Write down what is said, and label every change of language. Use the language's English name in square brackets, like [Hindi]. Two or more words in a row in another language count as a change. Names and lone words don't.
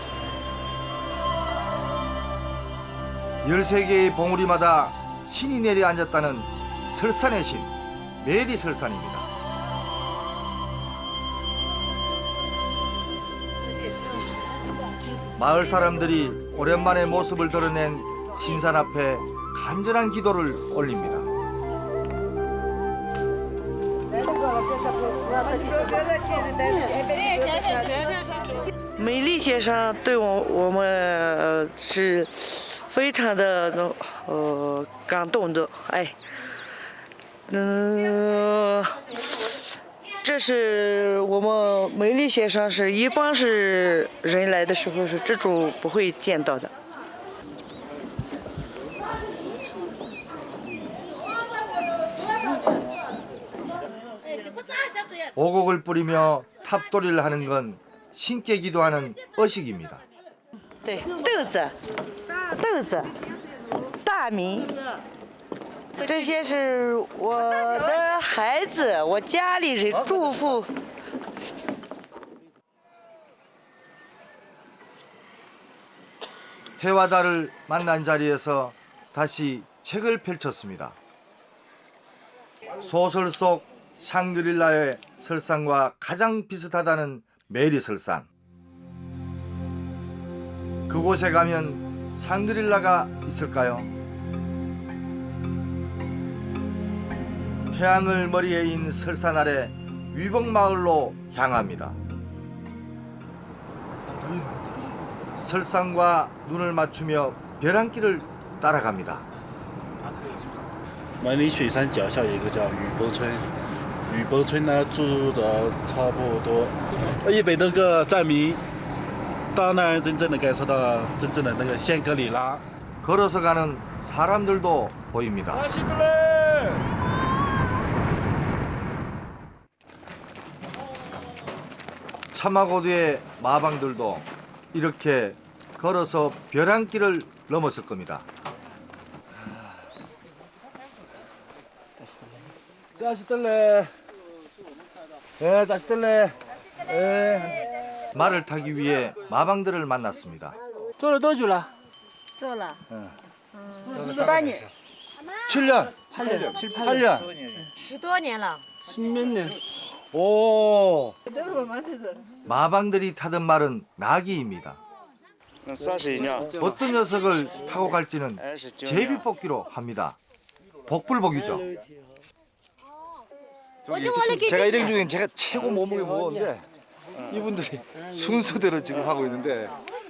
[Korean] 13개의 봉우리마다 신이 내려앉았다는 설산의 신, 메리설산입니다. 마을 사람들이 오랜만에 모습을 드러낸 신산 앞에 간절한 기도를 올립니다. [Chinese] 美丽先生对我们是非常的感动的，哎，这是我们美丽先生是一般是人来的时候是这种不会见到的。 [Korean] 오곡을 뿌리며 탑돌이를 하는 건 신께 기도하는 의식입니다. [Chinese] 对，豆子，大米，这些是我的孩子，我家里人祝福。 [Korean] 해와 달을 만난 자리에서 다시 책을 펼쳤습니다. 소설 속 샹그릴라의 설산과 가장 비슷하다는 메리설산. 그곳에 가면 샹그릴라가 있을까요? 태양을 머리에 인 설산 아래 위복마을로 향합니다. 설산과 눈을 맞추며 벼랑길을 따라갑니다. [Chinese] 梅里雪山脚下有一个叫雨崩村，雨崩村呢住的差不多100多个藏民，到那儿真正的感受到真正的那个香格里拉。 [Korean] 걸어서 가는 사람들도 보입니다. 차마고도의 마방들도 이렇게 걸어서 벼랑길을 넘었을 겁니다. 자식들래. 예, 자식들래. 말을 타기 위해 마방들을 만났습니다. [Chinese] 做了多久了？做了 7、8年。 [Korean] 7년. 8년. [Chinese] 10 多年了。 10年。 [Korean] 오. 마방들이 타던 말은 나귀입니다. 어떤 녀석을 타고 갈지는 제비뽑기로 합니다. 복불복이죠. 제가 일행 중에 제가 최고 몸무게 무거운데 이분들이 순서대로 지금 하고 있는데